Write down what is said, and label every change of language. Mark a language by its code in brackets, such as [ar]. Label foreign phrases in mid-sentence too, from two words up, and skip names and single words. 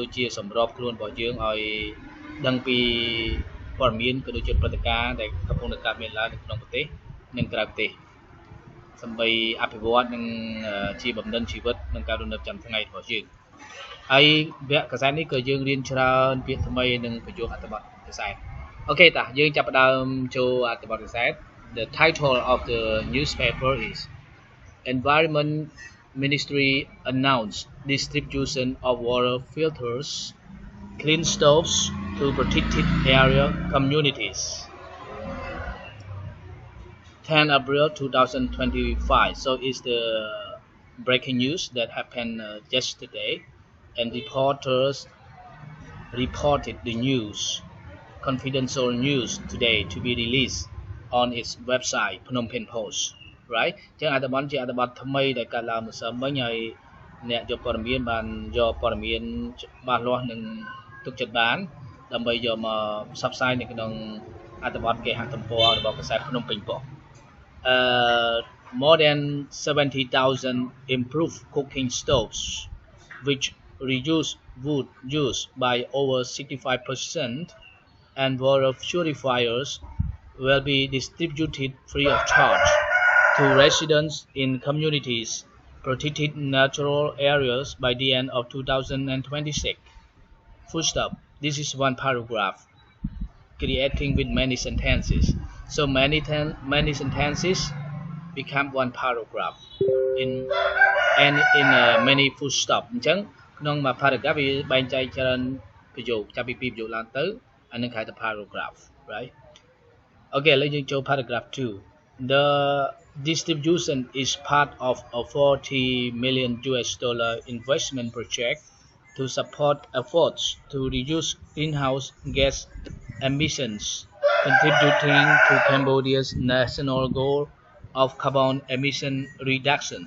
[km] ដូចជាសម្របខ្លួនរបស់យើងឲ្យដឹងពីព័ត៌មានក៏ដូចជាព្រឹត្តិការណ៍ដែលកំពុងតែកើតមានឡើងនៅក្នុង ប្រទេសនិងក្រៅប្រទេសដើម្បីអភិវឌ្ឍនិងជាបំណិនជីវិតនិងការរស់នៅប្រចាំថ្ងៃរបស់យើងហើយវគ្គកាសែតនេះក៏យើងរៀនច្រើនពាក្យថ្មីនិងប្រយោគអត្ថបទកាសែតអូខេតាយើងចាប់ផ្ដើមចូលអត្ថបទកាសែត [en] The title of the newspaper is Environment Ministry announced distribution of water filters, clean stoves to protected area communities. 10 April 2025. So it's the breaking news that happened yesterday, and reporters reported the news, confidential news today to be released on its website, Phnom Penh Post. Right? [km] ចឹងអត្ថបទជាអត្ថបទថ្មីដែលកើតឡើងម្សិលមិញហើយអ្នកយកព័ត៌មានបានយកព័ត៌មានច្បាស់លាស់និងទុកចិត្តបានដើម្បីយកមកផ្សព្វផ្សាយនៅក្នុងអត្ថបទគេហទំព័ររបស់កាសែតភ្នំពេញ Post. [en] More than 70,000 improved cooking stoves, which reduce wood use by over 65%, and water purifiers will be distributed free of charge to residents in communities protected natural areas by the end of 2026. Full stop. This is one paragraph, creating with many sentences. So many sentences become one paragraph in many full stop. [km] អញ្ចឹងក្នុងមួយ paragraph វាបែងចែកច្រើនប្រយោគចាប់ពី2ប្រយោគឡើងទៅអានឹងហៅថា paragraph, right? Okay, ឥឡូវយើងចូល paragraph 2. [en] The distribution is part of a $40 million investment project to support efforts to reduce greenhouse gas emissions, contributing to Cambodia's national goal of carbon emission reductions.